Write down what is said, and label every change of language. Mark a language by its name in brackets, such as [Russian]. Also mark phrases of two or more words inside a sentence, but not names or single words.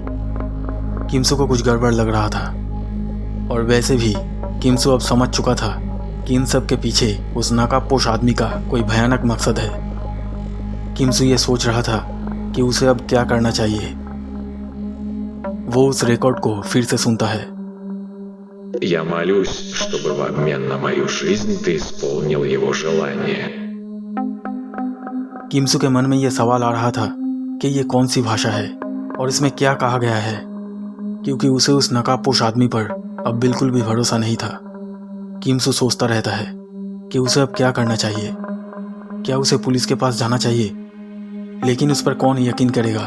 [Hindi] किमसू को कुछ गड़बड़ लग रहा था, और वैसे भी किमसू अब समझ चुका था कि इन सब के पीछे उस नकाबपोश आदमी का कोई भयानक मकसद है। किमसू ये सोच रहा था कि उसे अब क्या करना चाहिए। वो उस रिकॉर्ड को फिर से सुनता है। [Russian] Я молюсь, чтобы в обмен на мою жизнь ты исполнил его желание. [Hindi] किमसू के मन में यह सवाल आ रहा था कि ये कौन सी भाषा है और इसमें क्या कहा गया है, क्योंकि उसे उस नकाबपोश आदमी पर अब बिल्कुल भी भरोसा नहीं था। किमसू सोचता रहता है कि उसे अब क्या करना चाहिए। क्या उसे पुलिस के पास जाना चाहिए? लेकिन उस पर कौन यकीन करेगा?